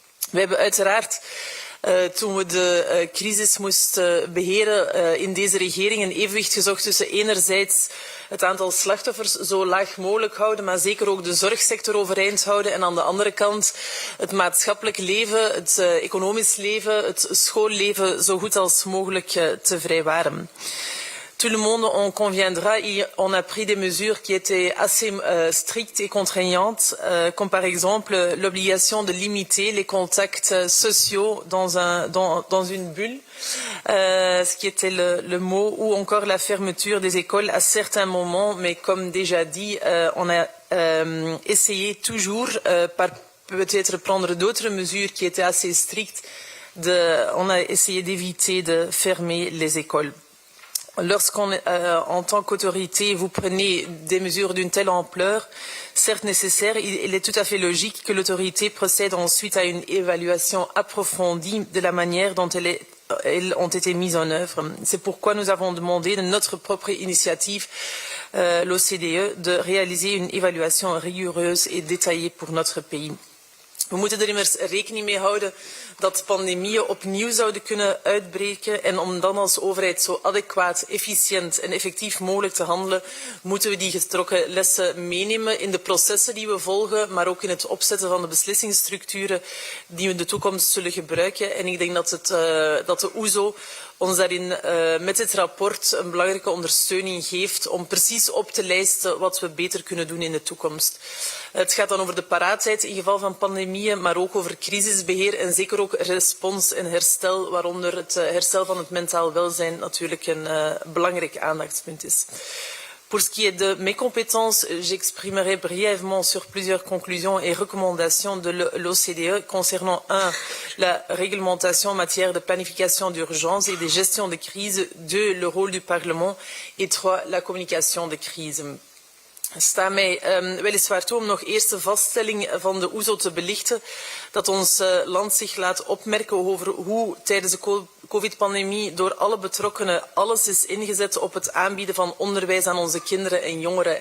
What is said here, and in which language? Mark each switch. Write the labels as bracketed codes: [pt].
[nl] We hebben uiteraard, toen we de crisis moesten beheren, in deze regering een evenwicht gezocht tussen enerzijds het aantal slachtoffers zo laag mogelijk houden, maar zeker ook de zorgsector overeind houden, en aan de andere kant het maatschappelijk leven, het economisch leven, het schoolleven zo goed als mogelijk te vrijwaren. [fr] Tout le monde en conviendra, on a pris des mesures qui étaient assez strictes et contraignantes, comme par exemple l'obligation de limiter les contacts sociaux dans une bulle, ce qui était le mot, ou encore la fermeture des écoles à certains moments, mais comme déjà dit, on a essayé toujours, par peut-être prendre d'autres mesures qui étaient assez strictes, on a essayé d'éviter de fermer les écoles. Lorsqu'on, en tant qu'autorité, vous prenez des mesures d'une telle ampleur, certes nécessaires, il est tout à fait logique que l'autorité procède ensuite à une évaluation approfondie de la manière dont elles ont été mises en œuvre. C'est pourquoi nous avons demandé de notre propre initiative, l'OCDE, de réaliser une évaluation rigoureuse et détaillée pour notre pays. [nl] We moeten er immers rekening mee houden dat pandemieën opnieuw zouden kunnen uitbreken, en om dan als overheid zo adequaat, efficiënt en effectief mogelijk te handelen, moeten we die getrokken lessen meenemen in de processen die we volgen, maar ook in het opzetten van de beslissingsstructuren die we in de toekomst zullen gebruiken. En ik denk dat de OESO ons daarin met dit rapport een belangrijke ondersteuning geeft om precies op te lijsten wat we beter kunnen doen in de toekomst. Het gaat dan over de paraatheid in geval van pandemieën, maar ook over crisisbeheer en zeker ook respons en herstel, waaronder het herstel van het mentaal welzijn natuurlijk een belangrijk aandachtspunt is. [fr] Pour ce qui est de mes compétences, j'exprimerai brièvement sur plusieurs conclusions et recommandations de l'OCDE concernant 1. La réglementation en matière de planification d'urgence et de gestion de crise, 2. Le rôle du Parlement et 3. La communication de crise. [nl] Sta mij weliswaar toe om nog eerst de vaststelling van de OESO te belichten, dat ons land zich laat opmerken over hoe tijdens de COVID-pandemie door alle betrokkenen alles is ingezet op het aanbieden van onderwijs aan onze kinderen en jongeren.